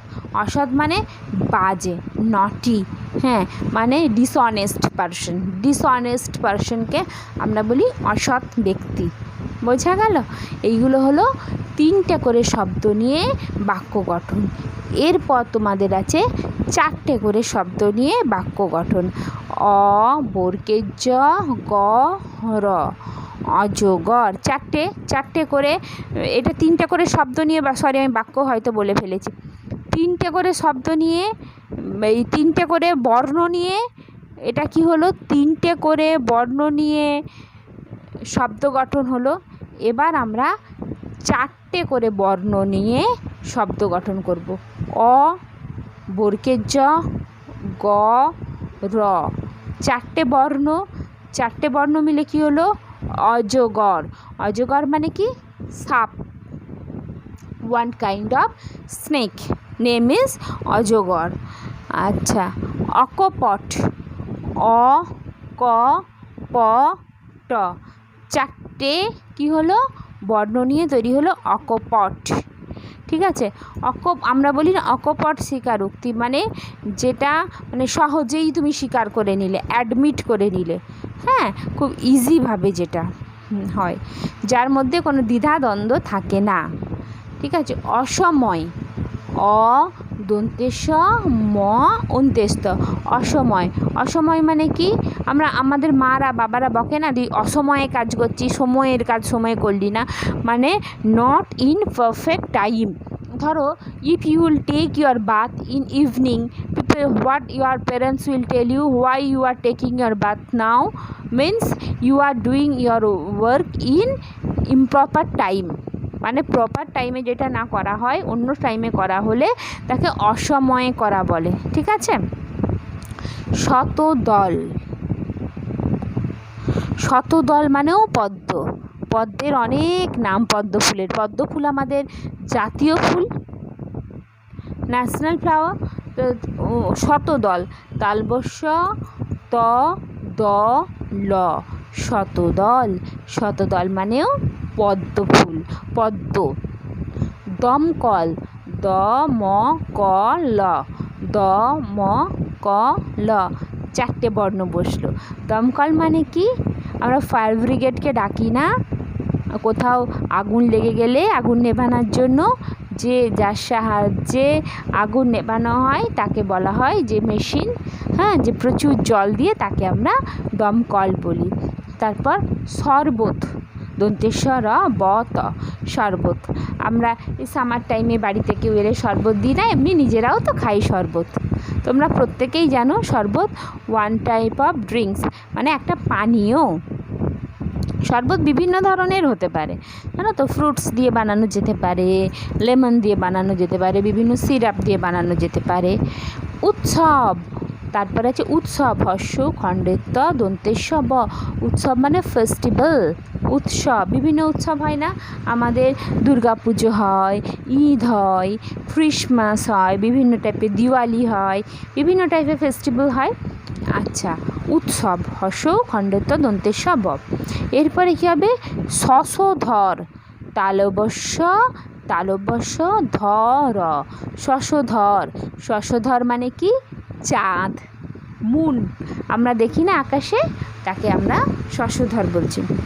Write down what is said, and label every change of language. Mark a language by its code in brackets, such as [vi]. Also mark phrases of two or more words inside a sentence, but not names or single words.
[bn] অসৎ মানে বাজে, নটি, হ্যাঁ, মানে [en] dishonest personke [bn] আমরা বলি অসৎ ব্যক্তি, বোঝা গেল? এইগুলো হলো 3টে করে শব্দ নিয়ে বাক্য গঠন। এরপর তোমাদের আছে 4টে করে শব্দ নিয়ে বাক্য গঠন। অ বর্গের জ, গ র, অজগর। 4টে করে, এটা 3টে করে শব্দ নিয়ে, সরি আমি বাক্য হয়তো বলে ফেলেছি। 3টে করে শব্দ নিয়ে, এই 3টে করে বর্ণ নিয়ে, এটা কি হলো 3টে করে বর্ণ নিয়ে শব্দ গঠন হলো। এবার আমরা 4টে করে বর্ণ নিয়ে শব্দ গঠন করব। অ বর্গের জ, গ র, 4টে বর্ণ মিলে কি হলো অজগর। অজগর মানে কি সাপ, [en] one kind of snake, name is অজগর। [bn] আচ্ছা, অকপট। অ ক প ট, 4টে কি হলো বর্ণ নিয়ে তৈরি হলো অকপট। ঠিক আছে, আমরা বলি না অকপট স্বীকারোক্তি, মানে যেটা মানে সহজেই তুমি স্বীকার করে নিলে, অ্যাডমিট করে নিলে, হ্যাঁ, খুব ইজিভাবে যেটা হয়, যার মধ্যে কোনো দ্বিধাদ্বন্দ্ব থাকে না। ঠিক আছে, অসময়। অ দন্তের স ম অন্তের ত, অসময়। অসময় মানে কি, আমাদের মারা বাবারা বকে না, অসময়ে কাজ করছি, সময়ের কাজ সময়ে করলি না, মানে [en] not in perfect time. [bn] ধরো, [en] if you will take your bath in evening, what your parents will tell you why you are taking your bath now, means you are doing your work in improper time, [bn] মানে [en] proper time-e [bn] যেটা না করা হয় অন্য টাইমে করা হলে তাকে অসময়ে করা বলে। ঠিক আছে, শতদল। শতদল মানেও পদ্ম। পদ্মের অনেক নাম পদ্ম ফুলের। পদ্ম ফুল আমাদের জাতীয় ফুল, [en] national flower. [bn] শতদল, তালবস্য ত দ ল, শতদল। শতদল মানেও পদ্ম ফুল, পদ্ম। দমকল। দ ম ক ল, দ ম ক ল, 4টে বর্ণ বসলো। দমকল মানে কি, আমরা [en] fire brigade-ke [bn] ডাকি না, কোথাও আগুন লেগে গেলে আগুন নেভানোর জন্য যার সাহায্যে আগুন নেভানো হয় তাকে বলা হয় যে মেশিন, হ্যাঁ, যে প্রচুর জল দিয়ে, তাকে আমরা দমকল বলি। তারপর শরবত। দন্তেশ্বর ব ত, শরবত। আমরা এই [en] summer time-e [bn] বাড়িতে কেউ এলে শরবত দিই না, এমনি নিজেরাও তো খাই শরবত। তোমরা প্রত্যেকেই জানো শরবত [en] one type of drinks, [bn] মানে একটা পানীয়। শরবত বিভিন্ন ধরনের হতে পারে, জানো তো, ফ্রুটস দিয়ে বানানো যেতে পারে, লেমন দিয়ে বানানো যেতে পারে, বিভিন্ন সিরাপ দিয়ে বানানো যেতে পারে। উৎসব। তারপরে আছে উৎসব, হর্ষ খণ্ডের ত দন্তেশ্ব ব। উৎসব মানে ফেস্টিভ্যাল, উৎসব। বিভিন্ন উৎসব হয় না, আমাদের দুর্গা পুজো হয়, ঈদ হয়, ক্রিসমাস হয়, বিভিন্ন টাইপের দিওয়ালি হয়, বিভিন্ন টাইপের ফেস্টিভ্যাল হয়। আচ্ছা, উৎসব, হর্ষ খণ্ডের ত দন্তেশ্ব ব। এরপরে কী হবে শশধর। তালবস্য ধর, শশধর। শশধর মানে কি চাঁদ, মুন, আমরা দেখি না আকাশে, তাকে আমরা শশধর বলছি।